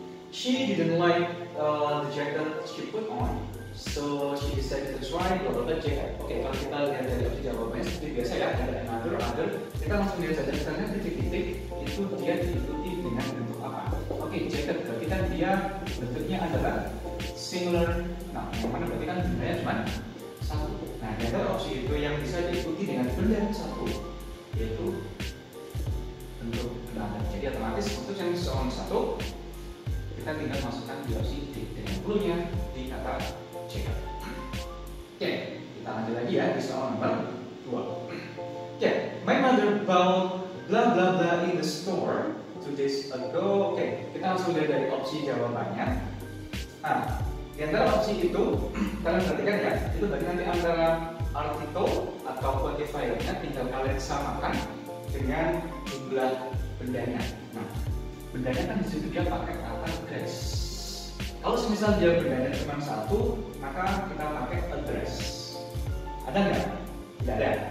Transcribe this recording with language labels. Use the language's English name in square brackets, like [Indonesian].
[English] She didn't like the jacket she put on, so she decided to try blah blah blah jacket. [Indonesian] Oke, kalau kita lihat dari opsi jawabannya seperti biasa ya, ada another. Kita langsung lihat saja, misalnya titik-titik itu dia diikuti dengan bentuk apa? Oke, jacket berarti kan dia bentuknya adalah singular. Nah, yang mana berarti kan bendanya cuma satu. Nah, ada opsi itu yang bisa diikuti dengan benda yang satu, yaitu bentuk another. Jadi otomatis untuk yang soal satu kita tinggal masukkan di opsi D dengan clue-nya di kata jacket. Oke, kita lanjut lagi ya di soal nomor 2. [English] Oke, my mother bought blah blah blah in the store 2 days ago. [Indonesian] Oke, kita langsung lihat dari opsi jawabannya. Nah, di antara opsi itu kalian perhatikan ya, itu berarti nanti antara artikel atau quantifiernya tinggal kalian samakan dengan jumlah bendanya. Nah, bendanya kan disitu dia pakai kata dress. Kalau misal dia bendanya cuma satu, maka kita pakai address. Ada nggak? Tidak ada.